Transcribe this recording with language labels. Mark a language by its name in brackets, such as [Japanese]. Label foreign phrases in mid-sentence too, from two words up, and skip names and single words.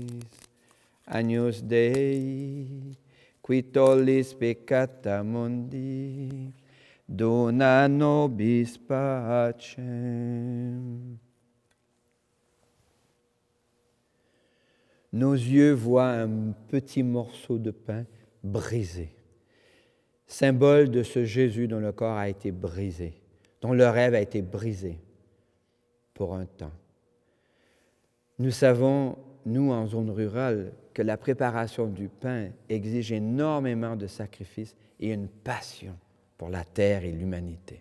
[Latin] Agnus Dei, qui tollis peccata mundi, dona nobis pacem. [French] Nos yeux voient un petit morceau de pain brisé, symbole de ce Jésus dont le corps a été brisé, dont le rêve a été brisé pour un temps. Nous savons, nous en zone rurale, que la préparation du pain exige énormément de sacrifices et une passion pour la terre et l'humanité.